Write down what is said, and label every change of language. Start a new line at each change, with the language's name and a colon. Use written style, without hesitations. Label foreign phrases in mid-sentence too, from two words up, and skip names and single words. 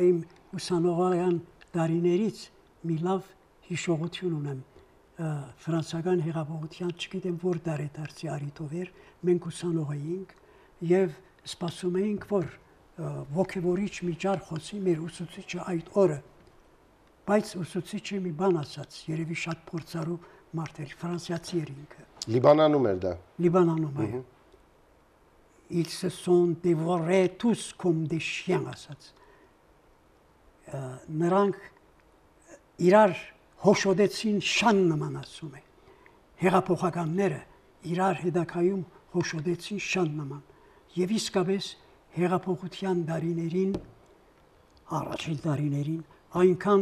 Armenian: Իմ ուսանողական տարիներից մի լավ հիշողություն ունեմ ֆրանսիական հեղափոխության, չգիտեմ որ դարեդարձի արիտով էր, մենք ուսանող էինք եւ սպասում էինք, որ ոգևորիչ միջար խոսի մեր ուսուցիչը այդ օրը, բայց ուսուցիչը մի բան ասաց, երևի շատ փորձառու մարդ էր, ֆրանսիացի էր ինքը։ Լիբանանում էր դա։ Լիբանանում, այո։
French: Ils se sont dévorés tous comme des chiens
Armenian: ասաց։ Նրանք իրար հոշոտեցին շան նման ասում է։ Հեղափոխականները իրար հետակայում հոշոտեցին շան նման։ Եվ իսկապես հեղափոխության դարիներին, առաջին դարիներին, այնքան